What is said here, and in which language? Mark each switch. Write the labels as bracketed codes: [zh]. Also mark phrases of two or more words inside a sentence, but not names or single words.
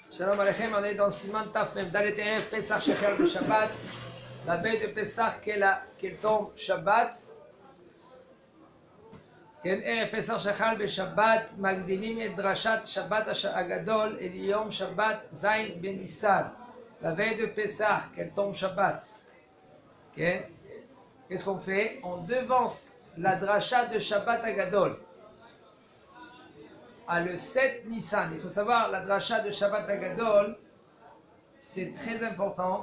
[he] שלום עליכם, [fr] on est dans [he] סימן ת מ ד ערב פסח שחל [fr] de Shabbat, la veille de Pesach qu'elle tombe Shabbat. [he] כן, ערב פסח שחל בשבת, מקדימים את דרשת שבת הגדול אל יום שבת ז' בניסן. [fr] La veille de Pesach, qu'elle tombe Shabbat. כן? Qu'est-ce qu'on fait? On devance la dracha de Shabbat Agadol à le 7 Nissan. Il faut savoir, la dracha de Shabbat Agadol, c'est très important.